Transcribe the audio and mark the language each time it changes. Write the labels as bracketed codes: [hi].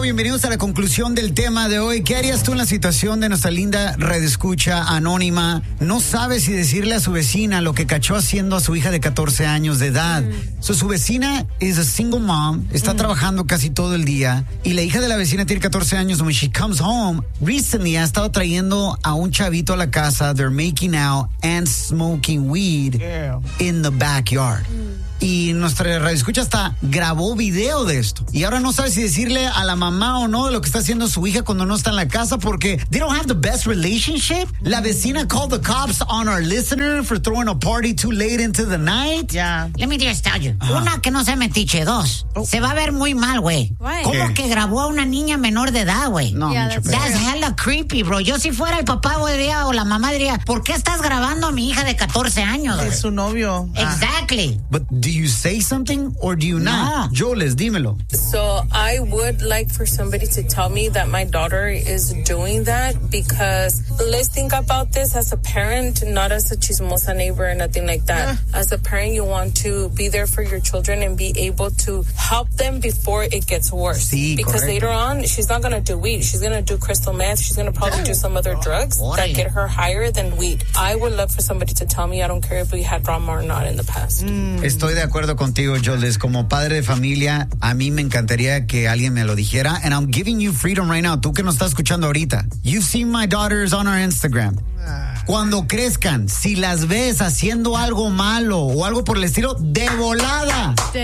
[es] Bienvenidos a la conclusión del tema de hoy. ¿Qué harías tú en la situación de nuestra linda redescucha anónima? No sabe si decirle a su vecina lo que cachó haciendo a su hija de 14 años de edad. Su vecina [en] is a single mom, [es] está trabajando casi todo el día, y la hija de la vecina tiene 14 años. [en] When she comes home, recently [es] ha estado trayendo a un chavito a la casa. [en] They're making out and smoking weed in the backyard. [es] Y nuestra radioescucha hasta grabó video de esto. Y ahora no sabe si decirle a la mamá o no de lo que está haciendo su hija cuando no está en la casa, porque [en] they don't have the best relationship. [es] La vecina [en] called the cops on our listener for throwing a party too late into the night. Yeah. Let me just tell you. Uh-huh. [es] Una, que no se metiche. Dos, se va a ver muy mal, güey. ¿Cómo que grabó a una niña menor de edad, güey? [en] No, yeah, that's hella creepy, bro. [es] Yo si fuera el papá, güey, o la mamá, diría, ¿por qué estás grabando a mi hija de 14 años? Es su novio. [en] Exactly. But do you say something or do you not? [es] Nah. Joles, dímelo. [en] So I would like for somebody to tell me that my daughter is doing that, because let's think about this as a parent, not as a chismosa neighbor or nothing like that. Yeah. As a parent, you want to be there for your children and be able to help them before it gets worse. [es] Sí, [en] because [es] correcto. [en] Later on, she's not going to do weed. She's going to do crystal meth. She's going to probably do some other drugs that get her higher than weed. I would love for somebody to tell me. I don't care if we had drama or not in the past. [es] Estoy de acuerdo contigo, Joles. Como padre de familia, a mí me encantaría que alguien me lo dijera. [en] And I'm giving you freedom right now. [es] Tú que nos estás escuchando ahorita. [en] You've seen my daughters on our Instagram. [es] Cuando crezcan, si las ves haciendo algo malo o algo por el estilo, de volada.